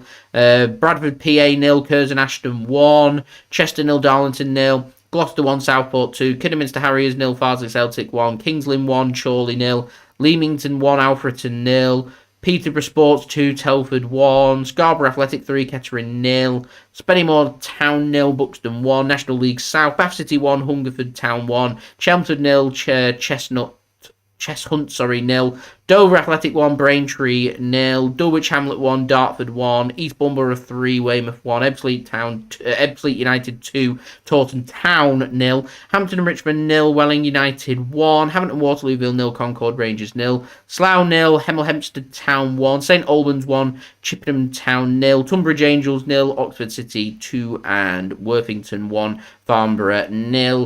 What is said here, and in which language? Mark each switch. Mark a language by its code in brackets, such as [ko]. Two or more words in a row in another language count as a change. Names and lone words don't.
[en] Bradford PA 0, Curzon Ashton 1, Chester 0, Darlington 0, Gloucester 1, Southport 2, Kidderminster Harriers 0, Farsley Celtic 1, Kingsland 1, Chorley 0, Leamington 1, Alfreton 0, Peterborough Sports 2, Telford 1, Scarborough Athletic 3, Kettering 0, Spennymoor Town 0, Buxton 1, National League South, Bath City 1, Hungerford Town 1, Chelmsford 0, Cheshunt 0, Dover Athletic 1, Braintree 0, Dulwich Hamlet 1, Dartford 1, East Bunborough 3, Weymouth 1, Ebbsfleet United 2, Taunton Town 0, Hampton and Richmond 0, Welling United 1, Hampton Waterlooville 0, Concord Rangers 0, Slough 0, Hemel Hempstead Town 1, St Albans 1, Chippenham Town 0, Tunbridge Angels 0, Oxford City 2, and Worthington 1, Farnborough 0.